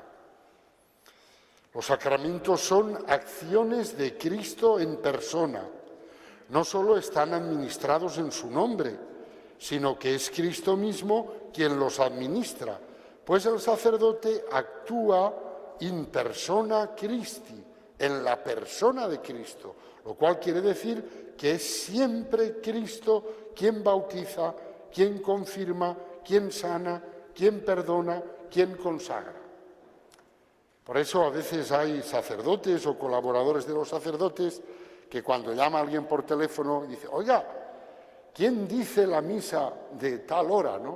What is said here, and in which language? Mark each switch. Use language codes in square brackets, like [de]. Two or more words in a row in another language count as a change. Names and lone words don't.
[es] Los sacramentos son acciones de Cristo en persona. No solo están administrados en su nombre, sino que es Cristo mismo quien los administra, pues el sacerdote actúa [la] in persona Christi, [es] en la persona de Cristo, lo cual quiere decir que es siempre Cristo quien bautiza, quien confirma, quien sana, quien perdona, quien consagra. Por eso a veces hay sacerdotes o colaboradores de los sacerdotes que cuando llama a alguien por teléfono dice, oiga, ¿quién dice la misa de tal hora, no?